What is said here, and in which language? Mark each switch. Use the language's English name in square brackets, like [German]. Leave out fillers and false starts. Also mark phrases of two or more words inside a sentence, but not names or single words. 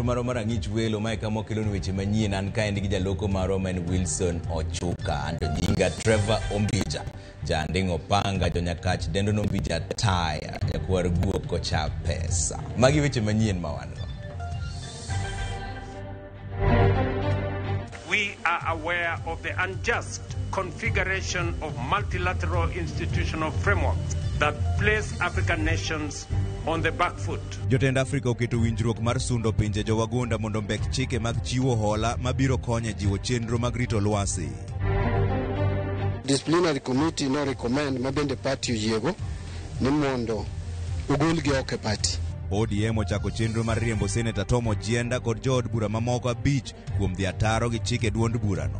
[Luo (Kenya and Tanzania)] maro marang'ich welo mae kama kelon weche manyien an kaendi gi jaloko maro men Wilson Ochuka anto nyinga Trevor Ombija jandingo panga jonyakach dendo nombija taya yakwar guok kocha pesa magi weche manyien mawango. [English] We are aware of the unjust configuration of multilateral institutional frameworks that place African nations on the back foot. [Luo (Kenya and Tanzania)] Jotend Afrika oketo winjruok mar sundo pinje jowagunda mondo mbek chike mag chiwo hola mabiro konyo jiwo chenro mag rito lwasi. [English] Disciplinary committee [Luo (Kenya and Tanzania)] no recommend mabende party oyiego ni mondo ogolgi oko e party. ODM ochako chenro mar riembo Senator Tom Ojienda kod jood bura mamoko 5 kuom dhi ataro gi chike duond burano.